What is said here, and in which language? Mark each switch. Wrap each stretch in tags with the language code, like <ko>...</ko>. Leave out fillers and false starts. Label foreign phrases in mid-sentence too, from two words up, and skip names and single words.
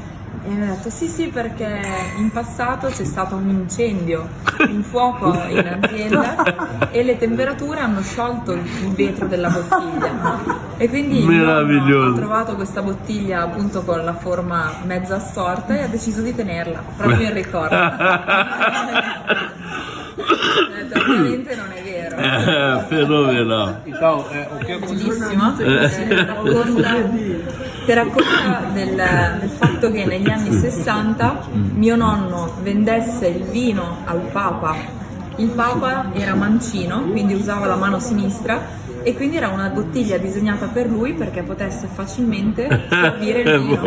<it>E mi ha detto sì, perché in passato c'è stato un incendio, un fuoco in azienda e le temperature hanno sciolto il vetro della bottiglia, e quindi ho trovato questa bottiglia appunto con la forma mezza storta e ha deciso di tenerla proprio in ricordo. Ovviamente non è vero. vero?</it> <pt>Fenomenal. Então, o que</pt> <it>Bellissima, che racconta del fatto che negli anni 60 mio nonno vendesse il vino al Papa. Il Papa era mancino, quindi usava la mano sinistra e quindi era una bottiglia disegnata per lui perché potesse facilmente servire il vino.</it>